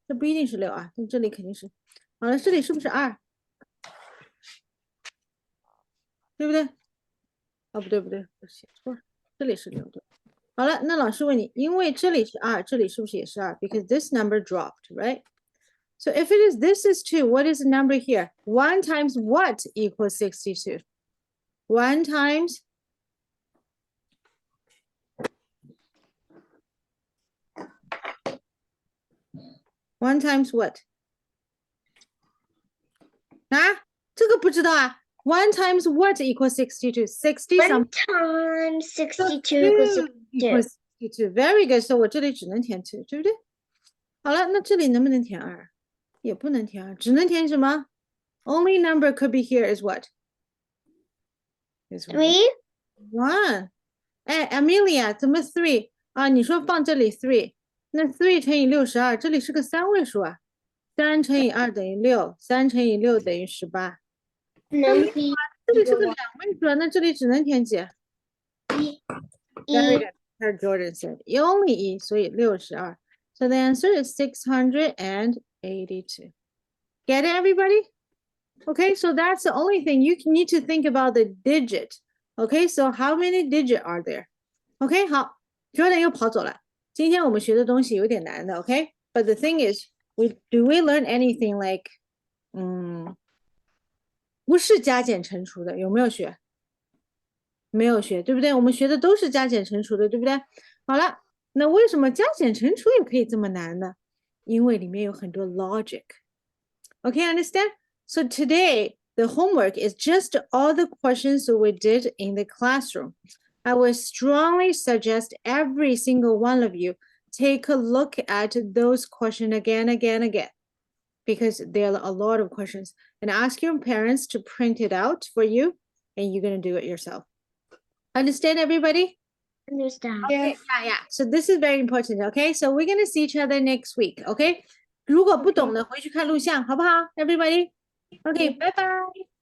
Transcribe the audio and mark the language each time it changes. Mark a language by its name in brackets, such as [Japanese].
[Chinese] 这不一定是6啊，那这里肯定是。好了，这里是不是2？对不对？哦，不对，我写错了，这里是6对。好了，那老师问你，因为这里是2，这里是不是也是2 ？ [English] Because this number dropped, right? So if it is, this is 2, what is the number here? 1 times what equals 62? 1 times 1 times what? [Chinese] 啊，这个不知道啊。 [English] 1 times what equals 62? 60 1 something times 62 equals 62. equals 62. Very good. [Chinese] So 我这里只能填 2, 对不对？好了，那这里能不能填2？ 也不能填2，只能填什么？ [English] Only number could be here is what? Is 3? 1. [Chinese] 哎 Amelia 怎么 3 啊？你说放这里 3，那3乘以62，这里是个3位数啊。 3乘以2等于6， 3乘以6等于18。能比这里是个2位数啊，那这里只能填几？ [English] Very good. As Jordan said, only 1，所以62。 So the answer is 682. Get it, everybody? Okay, so that's the only thing. You need to think about the digit. Okay, so how many digit are there? [Chinese] Okay, 好 ，Jordan 又跑走了。今天我们学的东西有点难的 ，OK? [English] But the thing is, do we learn anything like, [Chinese] 不是加减乘除的，有没有学？没有学，对不对？我们学的都是加减乘除的，对不对？好了，那为什么加减乘除也可以这么难呢？因为里面有很多 logic. [English] Okay, understand? So today, the homework is just all the questions we did in the classroom. I would strongly suggest every single one of you take a look at those questions again, because there are a lot of questions. And ask your parents to print it out for you, and you're going to do it yourself. Understand, everybody? Understand. Okay, yeah. So this is very important, okay? So we're going to see each other next week, okay? [Chinese] 如果不懂的，回去看录像，好不好 ， [English] everybody? Okay, bye bye.